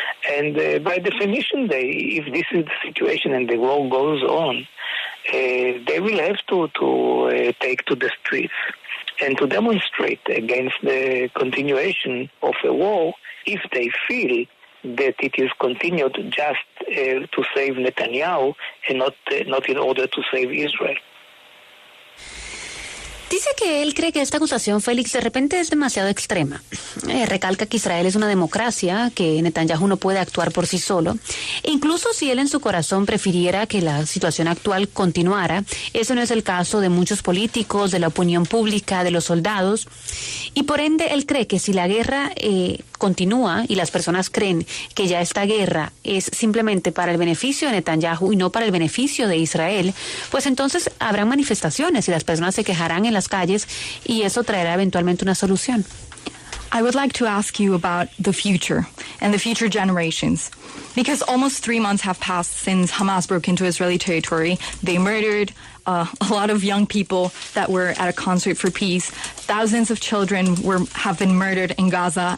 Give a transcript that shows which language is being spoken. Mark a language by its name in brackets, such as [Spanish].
[English] And by definition, if this is the situation and the war goes on, they will have to take to the streets and to demonstrate against the continuation of a war if they feel that it is continued just to save Netanyahu and not in order to save Israel. [Spanish] Dice que él cree que esta acusación, Félix, de repente es demasiado extrema. Recalca que Israel es una democracia, que Netanyahu no puede actuar por sí solo. E incluso si él en su corazón prefiriera que la situación actual continuara, eso no es el caso de muchos políticos, de la opinión pública, de los soldados. Y por ende, él cree que si la guerra continúa y las personas creen que ya esta guerra es simplemente para el beneficio de Netanyahu y no para el beneficio de Israel, pues entonces habrán manifestaciones y las personas se quejarán en las calles y eso traerá eventualmente una solución. [English] I would like to ask you about the future and the future generations. Because almost 3 months have passed since Hamas broke into Israeli territory. They murdered a lot of young people that were at a concert for peace. Thousands of children have been murdered in Gaza.